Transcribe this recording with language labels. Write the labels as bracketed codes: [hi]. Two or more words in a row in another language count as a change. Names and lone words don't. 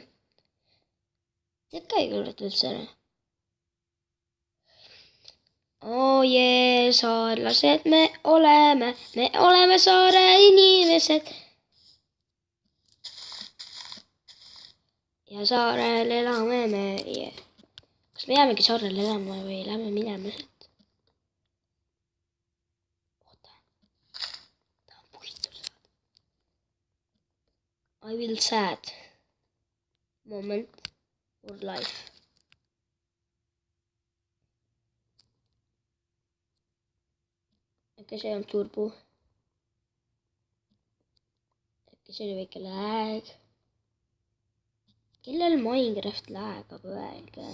[et] Tead ka ei kõrreta üldse ära. Oh jee, saarlased me oleme saare inimesed. Ja saarel elame meie. Kas me jäämegi saarel elama või lähme minema sealt? Oota. Tahan puitu saada. [en] I will sad moment for life. [et] Äkki see on suur puu. Äkki see oli väike lag. Kellel Minecraft lagab, öelge.